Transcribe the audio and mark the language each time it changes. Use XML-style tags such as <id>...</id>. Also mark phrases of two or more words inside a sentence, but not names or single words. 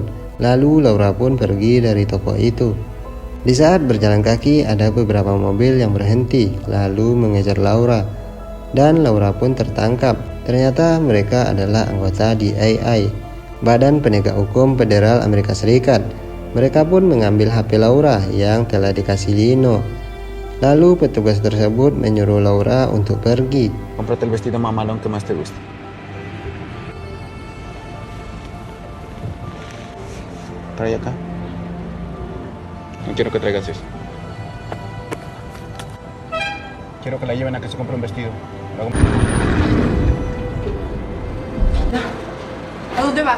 <id>Lalu Laura pun pergi dari toko itu. Di saat berjalan kaki, ada beberapa mobil yang berhenti lalu mengejar Laura, dan Laura pun tertangkap. Ternyata mereka adalah anggota DII, Badan Penegak Hukum Federal Amerika Serikat. Mereka pun mengambil HP Laura yang telah dikasih Lino. Lalu petugas tersebut menyuruh Laura untuk pergi.</id> <es>Cómprate el vestido mamalón que más te guste. Trae acá. No quiero que traigas eso. Quiero que la lleven a que se compre un vestido. ¿A dónde vas?</es>